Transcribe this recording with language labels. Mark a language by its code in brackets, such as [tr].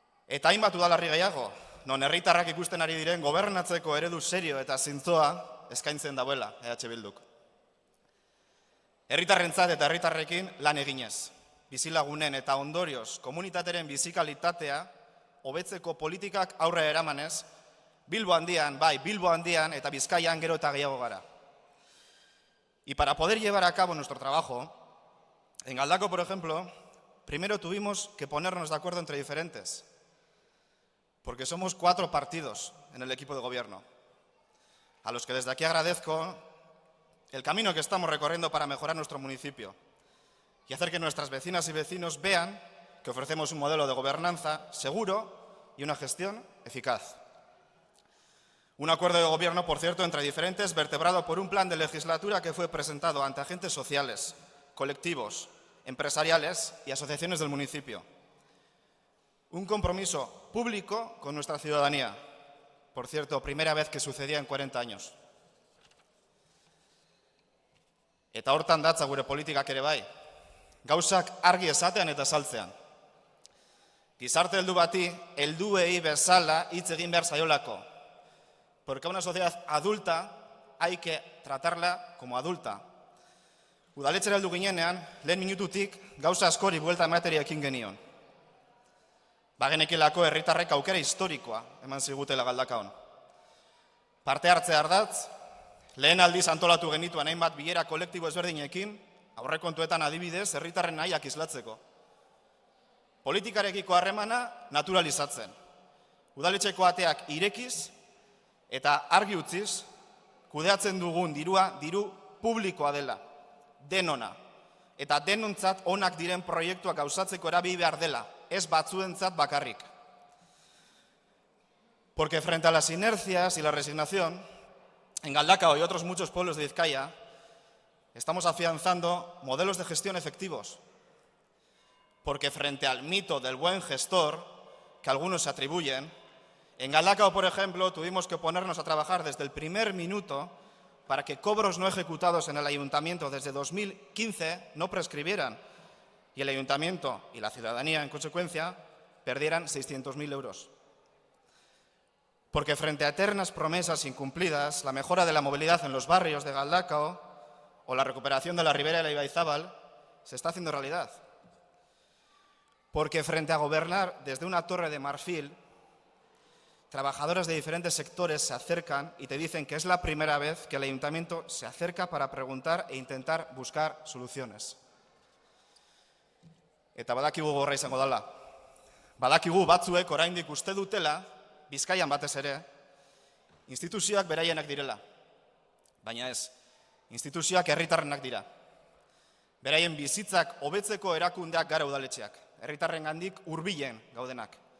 [eu] Eta hainbat udalerri gehiago, non herritarrak ikusten ari diren gobernatzeko eredu serio eta zintzoa eskaintzen dauela EH Bilduk. Herritarrentzat eta herritarrekin lan eginez, bizilagunen eta ondorioz komunitateren bizikalitatea hobetzeko politikak aurre eramanez, Bilbo handian eta Bizkaian gero eta gehiago gara. [es] Y para poder llevar a cabo nuestro trabajo, en Galdakao, por ejemplo, primero tuvimos que ponernos de acuerdo entre diferentes, porque somos 4 partidos en el equipo de gobierno, a los que desde aquí agradezco el camino que estamos recorriendo para mejorar nuestro municipio y hacer que nuestras vecinas y vecinos vean que ofrecemos un modelo de gobernanza seguro y una gestión eficaz. Un acuerdo de gobierno, por cierto, entre diferentes, vertebrado por un plan de legislatura que fue presentado ante agentes sociales, colectivos, empresariales y asociaciones del municipio. Un compromiso público con nuestra ciudadanía. Por cierto, primera vez que sucedía en 40 años. [eu] Eta hortan datza gure politikak ere bai. Gauzak argi esatean eta saltzean. Gizarte heldu bati, helduei bezala hitz egin behar zaiolako. [es] Porque a una sociedad adulta hay que tratarla como adulta. [eu] Udaletxera heldu ginenean, lehen minututik gauza askori buelta emateria ekin genion. Bagenekilako herritarrek aukera historikoa eman zigutela Galdakaon. Parte hartzea ardatz, lehen aldiz antolatu genituen hainbat bilera kolektibo ezberdinekin, aurrekontuetan adibidez herritarren nahiak islatzeko. Politikarekiko harremana naturalizatzen. Udaletxeko ateak irekiz eta argi utziz, kudeatzen dugun dirua diru publikoa dela, denona, eta denontzat onak diren proiektuak gauzatzeko erabili behar dela, ez batzuentzat bakarrik. [es] Porque frente a las inercias y la resignación, en Galdakao y otros muchos pueblos de Vizcaya, estamos afianzando modelos de gestión efectivos. Porque frente al mito del buen gestor, que algunos se atribuyen, en Galdakao, por ejemplo, tuvimos que ponernos a trabajar desde el primer minuto para que cobros no ejecutados en el ayuntamiento desde 2015 no prescribieran y el ayuntamiento y la ciudadanía, en consecuencia, perdieran 600.000 euros. Porque frente a eternas promesas incumplidas, la mejora de la movilidad en los barrios de Galdakao o la recuperación de la ribera de la Ibaizábal se está haciendo realidad. Porque frente a gobernar desde una torre de marfil, trabajadores de diferentes sectores se acercan y te dicen que es la primera vez que el ayuntamiento se acerca para preguntar e intentar buscar soluciones. [eu] Eta badakigu gorra izango dela. Badakigu batzuek oraindik uste dutela, Bizkaian batez ere, instituzioak beraienak direla. Baina ez, instituzioak herritarrenak dira. Beraien bizitzak hobetzeko erakundeak gara udaletxeak, herritarrengandik hurbilen gaudenak.